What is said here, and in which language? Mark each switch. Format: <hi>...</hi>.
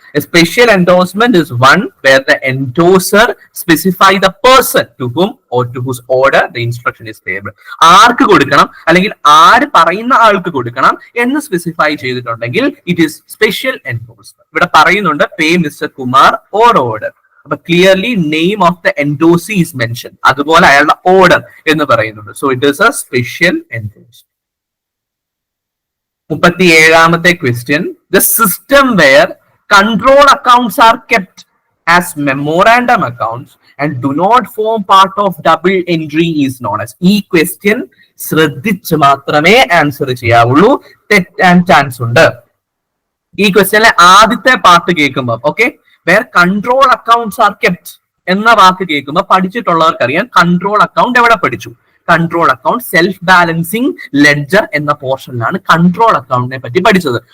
<en>A special endorsement is one where the endorser specify the person to whom or to whose order the instruction is payable.</en> <ml>ആർക്ക് കൊടുക്കണം അല്ലെങ്കിൽ ആര് പറയുന്ന ആൾക്ക് കൊടുക്കണം എന്ന് സ്പെസിഫൈ ചെയ്തിട്ടുണ്ടെങ്കിൽ</ml> <en>It is special endorsement.</en> <ml>ഇവിടെ പറയുന്നുണ്ട്</ml> <en>Pay mister Kumar or order. അപ്പൊ clearly name of the endorsee is mention.</en> <ml>അതുപോലെ അയാളുടെ ഓർഡർ എന്ന് പറയുന്നുണ്ട്.</ml> <en>So it is a special endorsement. 37ാമത്തെ question, the system where control accounts are kept as memorandum accounts and do not form part of double entry is known as.</en> <ml>ഈ question ശ്രദ്ധിച്ച് മാത്രമേ answer ചെയ്യാവുള്ളൂ. തെറ്റാൻ chance ഉണ്ട്. ഈ ക്വസ്റ്റ്യനിലെ ആദ്യത്തെ part കേൾക്കുമ്പോൾ, okay,</ml> <en>where control accounts are kept</en> <ml>എന്ന വാക്ക് കേൾക്കുമ്പോൾ പഠിച്ചിട്ടുള്ളവർക്കറിയാം control account എവിടെ പഠിച്ചു. Control account self balancing ledger എന്ന പോർഷനിലാണ് കൺട്രോൾ അക്കൗണ്ടിനെ പറ്റി പഠിച്ചത്.</ml>